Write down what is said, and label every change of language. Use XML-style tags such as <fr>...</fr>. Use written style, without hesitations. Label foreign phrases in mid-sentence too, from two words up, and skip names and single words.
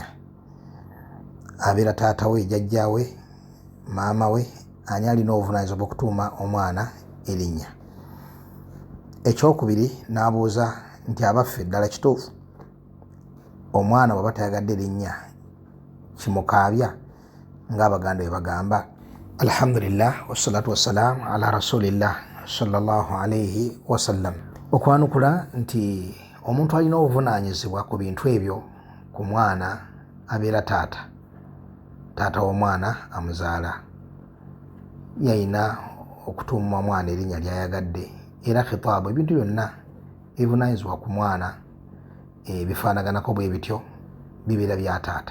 <lg>Abeera taata we, jjajja we, maama we, ani alina obuvunaanyizibwa bw'okutuuma omwana erinnya? Ekyokubiri n'abuuza nti abaffe ddala kituufu omwana bw'aba tayagadde erinnya kimukaabya ng'Abaganda bwe bagamba?</lg> <ar>الحمد لله والصلاة والسلام على رسول الله صلى الله عليه وسلم.</ar> <lg>Okwanukula nti omuntu alina obuvunaanyizibwa ku bintu ebyo ku mwana abeera taata w'omwana amuzaala. Yalina okutuuma omwana erinnya ly'ayagadde, era khitaabu, ebintu byonna ebivunaanyizibwa ku mwana bifaanaganako bwe bityo, bibeera bya taata.</lg>